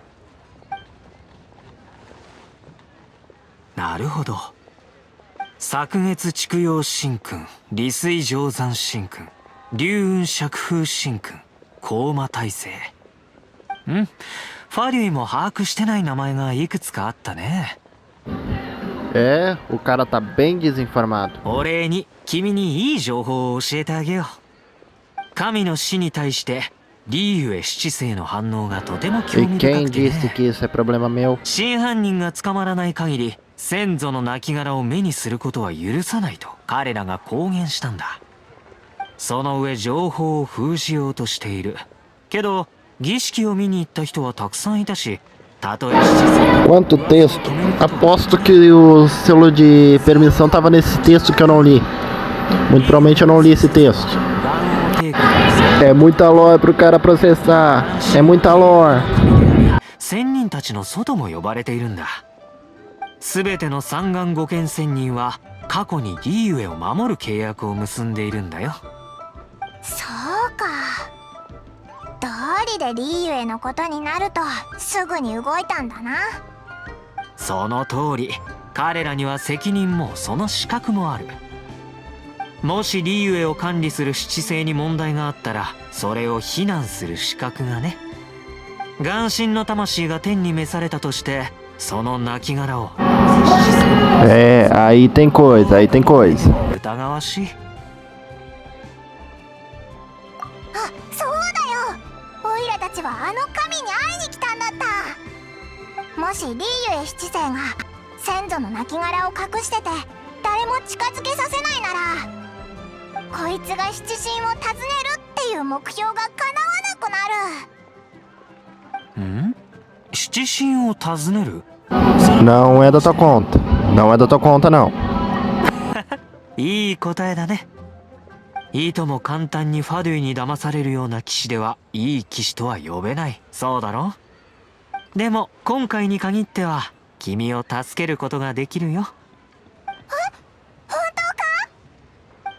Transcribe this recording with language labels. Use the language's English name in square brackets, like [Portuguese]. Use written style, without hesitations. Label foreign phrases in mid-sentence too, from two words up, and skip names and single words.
[Japanese] なるほど。昨月畜陽神君、利水定山神君、龍雲釈風神君、高馬大聖。ファリュイも把握してない名前がいくつかあったね。 [Portuguese] É, o cara tá bem desinformado. [Japanese] お礼に君にいい情報を教えてあげよう。神の死に対してリーユエ七世の反応がとても興 [Portuguese] E [Japanese] 味 [Portuguese] quem [Japanese] 深くて [Portuguese] disse [Japanese] ね。 [Portuguese] que isso é problema meu? [Japanese] 真犯人が捕まらない限り先祖の亡骸を目にすることは許さないと彼らが公言したんだ。その上情報を封じようとしている。けど儀式を見に行った人はたくさんいたし、たとえ七世 [Portuguese] Quanto texto? Aposto que o selo de permissão tava nesse texto que eu não li. Muito provavelmente eu não li esse texto. [Japanese] 願をテイクに [Portuguese] É muita lore pro cara processar. É muita lore. [Japanese] 仙人たちの外も呼ばれているんだ。すべての三眼五剣仙人は過去にリーユエを守る契約を結んでいるんだよ。そうか。道理でリーユエのことになるとすぐに動いたんだな。その通り、彼らには責任もその資格もある。もしリーユエを管理する七星に問題があったらそれを非難する資格がね。眼神の魂が天に召されたとしてその亡骸を [Portuguese] É, aí tem coisa, aí tem coisa. [Japanese] 疑わしい。あ、そうだよ。オイラたちはあの神に会いに来たんだった。もしリーユエ七世が先祖の亡骸を隠してて誰も近づけさせないなら、こいつが七神を訪ねるっていう目標が叶わなくなる。七神を訪ねる？ [Portuguese] Não é da tua conta. Não é da tua conta, não. [Japanese] いい答えだね。いとも簡単にファドゥイに騙されるような騎士ではいい騎士とは呼べない。そうだろ？でも今回に限っては君を助けることができるよ。本当か？